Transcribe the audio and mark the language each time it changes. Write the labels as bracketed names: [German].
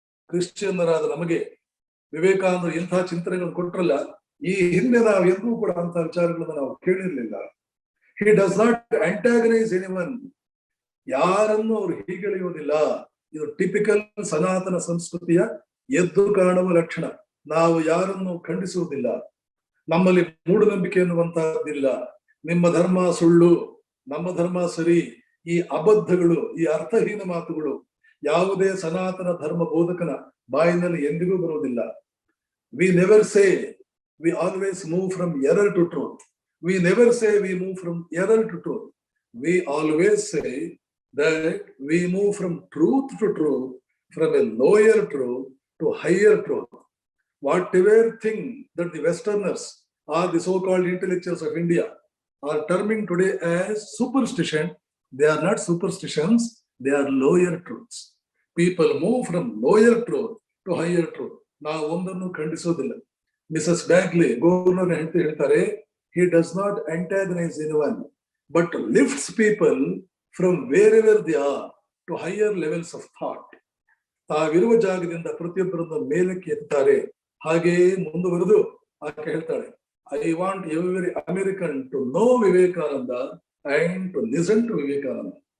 [Kannada] ಕ್ರಿಶ್ಚಿಯನ್ನರಾದ ನಮಗೆ ವಿವೇಕಾನಂದರು ಇಂಥ ಚಿಂತನೆಗಳನ್ನು ಕೊಟ್ಟರಲ್ಲ, ಈ ಹಿಂದೆ ನಾವು ಎಂದೂ ಕೂಡ ಅಂತ ವಿಚಾರಗಳನ್ನು ನಾವು ಕೇಳಿರ್ಲಿಲ್ಲ. [English] he does not antagonize anyone, [Kannada] ಯಾರನ್ನು ಅವರು ಹೀಗೆಳೆಯುವುದಿಲ್ಲ. ಇದು ಟಿಪಿಕಲ್ ಸನಾತನ ಸಂಸ್ಕೃತಿಯ ಎದ್ದು ಕಾಣುವ ಲಕ್ಷಣ. ನಾವು ಯಾರನ್ನು ಖಂಡಿಸುವುದಿಲ್ಲ, ನಮ್ಮಲ್ಲಿ ಮೂಢನಂಬಿಕೆ ಎನ್ನುವಂತಹದ್ದಿಲ್ಲ. ನಿಮ್ಮ ಧರ್ಮ ಸುಳ್ಳು, ನಮ್ಮ ಧರ್ಮ ಸರಿ, ಈ ಅಬದ್ಧಗಳು, ಈ ಅರ್ಥಹೀನ ಮಾತುಗಳು ಯಾವುದೇ ಸನಾತನ ಧರ್ಮ ಬೋಧಕನ ಬಾಯಿನಲ್ಲಿ ಎಂದಿಗೂ ಬರುವುದಿಲ್ಲ. [English] We never say we always move from error to truth. We never say we move from error to truth. We always say that we move from truth to truth, from a lower truth to higher truth. Whatever thing that the Westerners or the so-called intellectuals of India are terming today as superstition, they are not superstitions, they are lower truths. People move from lower truth to higher truth. [Kannada] ನಾವು ಒಂದನ್ನು ಖಂಡಿಸೋದಿಲ್ಲ. Mrs ಬ್ಯಾಗ್ಲಿ governor ಹೇಳ್ತಾರೆ, [English] he does not antagonize anyone but lifts people from wherever they are to higher levels of thought. [Kannada] ತಾವಿರುವ ಜಾಗದಿಂದ ಪ್ರತಿಯೊಬ್ಬರನ್ನು ಮೇಲಕ್ಕೆ ಎತ್ತಾರೆ. ಹಾಗೆಯೇ ಮುಂದುವರೆದು ಆಕೆ ಹೇಳ್ತಾಳೆ, [English] I want every American to know Vivekananda and to listen to Vivekananda.